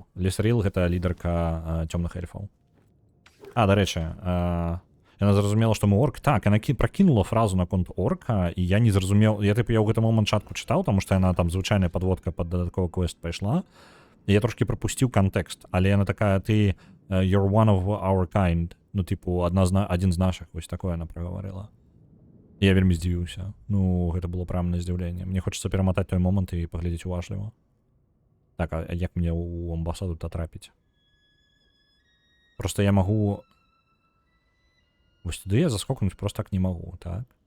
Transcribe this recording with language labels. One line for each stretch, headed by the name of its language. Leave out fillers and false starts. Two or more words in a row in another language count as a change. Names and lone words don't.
Belarusian: Лисрил — гэта лідарка цёмных эльфаў. Дарэчы, яна зразумела, што мы орк. Так, яна пракінула фразу наконт орка, і я не зразумеў... Я ў гэты момант чатку чытаў, таму што яна там звычайная падводка пад дадатковы квест пайшла. І я трошкі прапусціў кантэкст, але яна такая, ты...
English: You're one of our kind.
Belarusian: Ну, типу, адзін з нашых. Вось такое яна прагаварыла. Я вельмі здзівіўся. Ну, гэта было прямо на здзіўленне. Мне хочацца пераматаць той момант і паглядзець уважліва. Так, а як мне ў амбасаду-то трапіць? Просто я магу... Вось туды я заскокнуць просто так не магу, так?